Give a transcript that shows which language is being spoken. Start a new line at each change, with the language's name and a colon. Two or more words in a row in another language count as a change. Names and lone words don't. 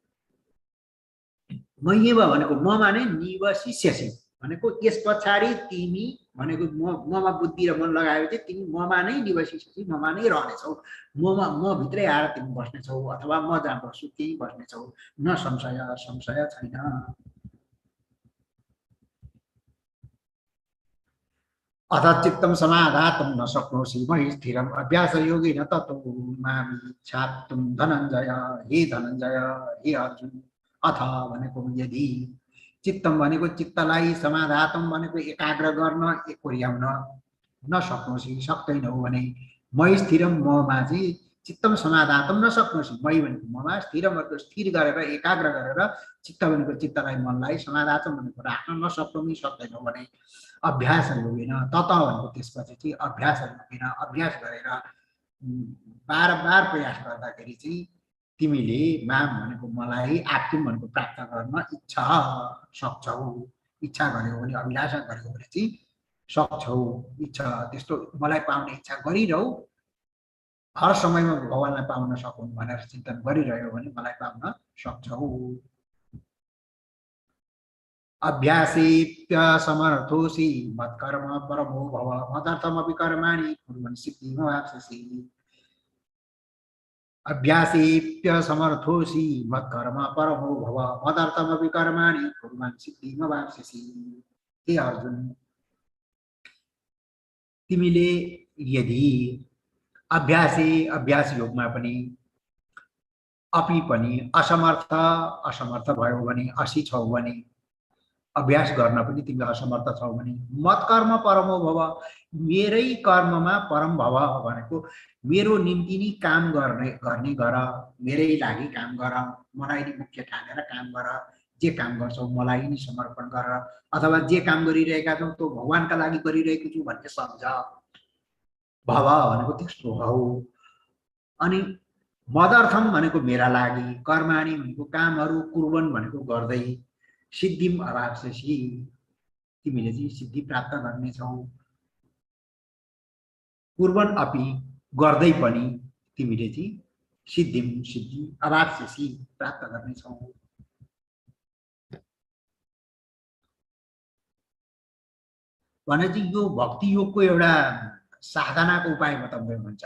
Nepali: मय्येव भनेको ममा नै निवसिष्यसि भनेको यस पछाडि तिमी भनेको ममा बुद्धि र मन लगाएपछि तिमी ममा नै निवसिष्यसि, ममा नै रहनेछौ, ममा म भित्रै आएर तिमी बस्नेछौ, अथवा म जहाँ बस्छु त्यही बस्नेछौ,
Sanskrit: न संशय,
Nepali: संशय छैन।
Sanskrit: अथ चित्तं समाधातुं न शक्नोषि मयि स्थिरम् अभ्यासयोगेन ततो मामिच्छाप्तुं धनञ्जय।
Nepali: हे धनञ्जय, हे अर्जुन, अथ भनेको यदि, चित्तम भनेको चित्तलाई, समाधातुं भनेको एकाग्र गर्न, एकोर्याउन,
Sanskrit: न सक्नोषि
Nepali: सक्दैनौ भने,
Sanskrit: मयि स्थिरम
Nepali: ममा चाहिँ,
Sanskrit: चित्तम समाधातुं न सक्नोषि मयि
Nepali: भनेको ममा, स्थिरम भनेको स्थिर गरेर एकाग्र गरेर, चित्त भनेको चित्तलाई मनलाई, समाधातुं भनेको राख्न नसक्नु सक्दैनौ भने,
Sanskrit: अभ्यास योगेन तत
Nepali: भनेको त्यसपछि चाहिँ
Sanskrit: अभ्यास योगेन
Nepali: अभ्यास गरेर बार बार प्रयास गर्दाखेरि चाहिँ तिमीले माम भनेको मलाई, आप्तुम भनेको प्राप्त गर्न इच्छा सक्छौ, इच्छा गर्यौ भने, अभिलाषा गर्यौ भने चाहिँ सक्छौ। इच्छा त्यस्तो मलाई पाउने इच्छा गरिरहौ, हर समयमा भगवानलाई पाउन सकौँ भनेर चिन्तन गरिरह्यो भने मलाई पाउन सक्छौ।
Sanskrit: अभ्यासेऽप्यसमर्थोऽसि मत्कर्म परमो भव मदर्थमपि कर्माणि कुर्वन् सिद्धिमवाप्स्यसि। अभ्यासेऽप्यसमर्थोऽसि मत्कर्म परमो भव मदर्थमपि कर्माणि कुर्वन् सिद्धिमवाप्स्यसि।
Nepali: हे अर्जुन, तिमीले यदि अभ्यास योगमा पनि, अपि पनि असमर्थ भयो भने, असि छौ भने, अभ्यास गर्न पनि तिमी असमर्थ छौ भने,
Sanskrit: मत्कर्म परमो भव
Nepali: मेरै कर्ममा
Sanskrit: परम भव
Nepali: भनेको मेरो निम्ति नै काम गर्ने गर, मेरै लागि काम गर, मलाई नै मुख्य ठानेर काम गर, जे काम गर्छौ मलाई नै समर्पण गर, अथवा जे काम गरिरहेका छौ त्यो भगवानका लागि गरिरहेको छु भन्ने सम्झ। भव भनेको त्यस्तो हौ। अनि मदर्थम भनेको मेरा लागि, कर्माणि भनेको कामहरू, कुर्वन् भनेको गर्दै,
Sanskrit: सिद्धिम अवाप्स्यसि
Nepali: तिमीले चाहिँ सिद्धि प्राप्त गर्नेछौ।
Sanskrit: कुर्वन् अपि
Nepali: गर्दै पनि तिमीले चाहिँ सिद्धिम सिद्धि अवाप्स्यसि प्राप्त गर्नेछौ। भने चाहिँ यो भक्ति योगको एउटा साधनाको उपाय बताउँदै हुनुहुन्छ।